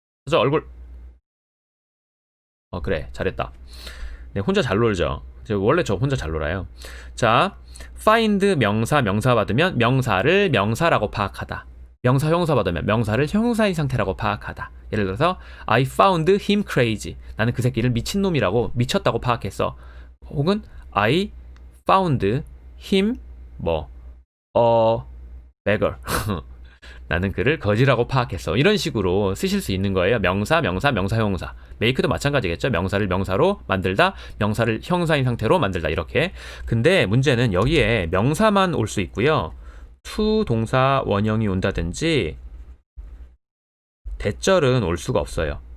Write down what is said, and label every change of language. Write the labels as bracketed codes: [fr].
[ko] 저 얼굴. 그래, 잘했다. 네, 혼자 잘 놀죠. 원래 저 혼자 잘 놀아요. 자, find 명사 받으면 명사를 명사라고 파악하다. 명사 형용사 받으면 명사를 형용사인 상태라고 파악하다. 예를 들어서 [en] I found him crazy. [ko] 나는 그 새끼를 미친놈이라고 미쳤다고 파악했어. 혹은 [en] I found him beggar. [ko] 나는 그를 거지라고 파악했어. 이런 식으로 쓰실 수 있는 거예요. 명사, 형용사. make도 마찬가지겠죠. 명사를 명사로 만들다, 명사를 형용사인 상태로 만들다 이렇게. 근데 문제는 여기에 명사만 올 수 있고요. to 동사 원형이 온다든지 대절은 올 수가 없어요.